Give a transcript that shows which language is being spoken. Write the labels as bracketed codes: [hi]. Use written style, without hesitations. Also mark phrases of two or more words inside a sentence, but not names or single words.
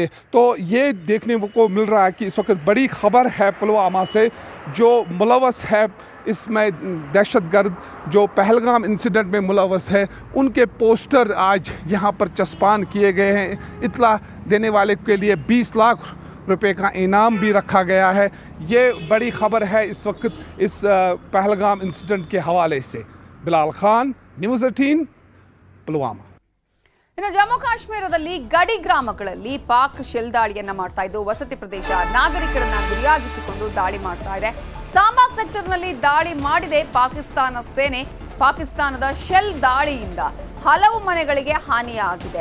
[hi] तो ये देखने को मिल रहा है कि इस वक्त बड़ी खबर है पुलवामा से, जो मुलवस है इसमें दहशतगर्द जो पहलगाम इंसिडेंट में मुलवस है, उनके पोस्टर आज यहाँ पर चस्पान किए गए हैं। इतला देने वाले के लिए 20 लाख रुपए का इनाम भी रखा गया है। ये बड़ी खबर है इस वक्त इस पहलगाम इंसिडेंट के हवाले से। बिलाल खान, न्यूज़ 18, पुलवामा। [kn] ಇನ್ನು ಜಮ್ಮು ಕಾಶ್ಮೀರದಲ್ಲಿ ಗಡಿ ಗ್ರಾಮಗಳಲ್ಲಿ ಪಾಕ್ ಶೆಲ್ ದಾಳಿಯನ್ನ ಮಾಡ್ತಾ ಇದ್ದು ವಸತಿ ಪ್ರದೇಶ ನಾಗರಿಕರನ್ನ ಗುರಿಯಾಗಿಸಿಕೊಂಡು ದಾಳಿ ಮಾಡ್ತಾ ಇದೆ. ಸಾಂಬಾ ಸೆಕ್ಟರ್ನಲ್ಲಿ ದಾಳಿ ಮಾಡಿದೆ ಪಾಕಿಸ್ತಾನ ಸೇನೆ. ಪಾಕಿಸ್ತಾನದ ಶೆಲ್ ದಾಳಿಯಿಂದ ಹಲವು ಮನೆಗಳಿಗೆ ಹಾನಿಯಾಗಿದೆ.